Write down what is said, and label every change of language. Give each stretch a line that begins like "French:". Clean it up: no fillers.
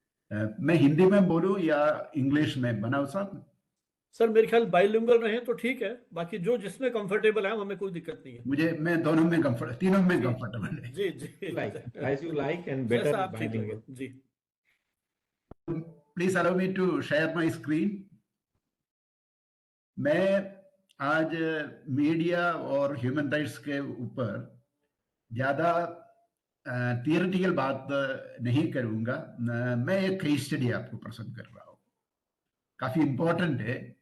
Hindi: मैं हिंदी में बोलूं या इंग्लिश में, बनाओ साहब? सर मेरे ख्याल बाइलिंगुअल रहे तो ठीक है, बाकी जो जिसमें कंफर्टेबल है हमें कोई दिक्कत नहीं है। मैं दोनों में तीनों में कंफर्टेबल है। जी जी,
English: as you like and better bilingual.
Hindi: Ji.
English: Please allow me to share my screen.
Hindi: मैं आज मीडिया और ह्यूमन राइट्स के ऊपर ज्यादा थियोरेटिकल बात नहीं करूंगा। मैं एक केस स्टडी आपको प्रेजेंट कर रहा हूँ, काफी इंपॉर्टेंट है।